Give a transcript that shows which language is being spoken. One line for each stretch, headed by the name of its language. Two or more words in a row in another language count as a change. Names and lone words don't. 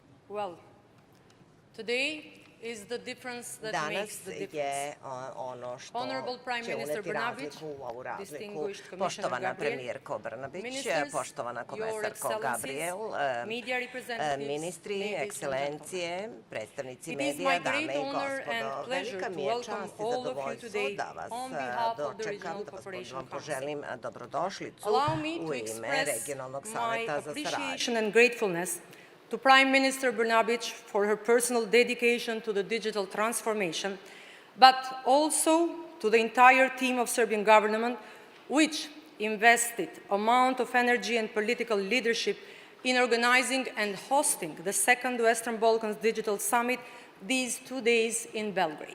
English: Well, today is the difference that
Serbian: Danas
English: makes the difference.
Serbian: je ono što
English: Honorable Prime
Serbian: će
English: Minister
Serbian: uneti
English: Brnabić,
Serbian: razliku u ovu razliku.
English: distinguished Commissioner
Serbian: Poštovana
English: Gabriel,
Serbian: premijerko Brnabić,
English: ministers,
Serbian: poštovana
English: your
Serbian: komesarko
English: excellencies,
Serbian: Gabriel,
English: media representatives,
Serbian: ministri,
English: ladies and
Serbian: ekscelencije, predstavnici
English: It is
Serbian: medija,
English: my
Serbian: dame
English: great
Serbian: i
English: honor and
Serbian: gospodo.
English: pleasure
Serbian: Velika
English: to
Serbian: mi je
English: welcome
Serbian: čast i
English: all of you
Serbian: zadovoljstvo
English: today
Serbian: da vas
English: on behalf of the
Serbian: dočekam,
English: Regional
Serbian: da
English: Cooperation
Serbian: vam
English: Council.
Serbian: poželim dobrodošlicu
English: Allow me
Serbian: u
English: to
Serbian: ime
English: express
Serbian: Regionalnog
English: my
Serbian: saveta za saradnju.
English: appreciation and gratefulness to Prime Minister Brnabić for her personal dedication to the digital transformation, but also to the entire team of Serbian government, which invested amount of energy and political leadership in organizing and hosting the second Western Balkans Digital Summit these 2 days in Belgrade.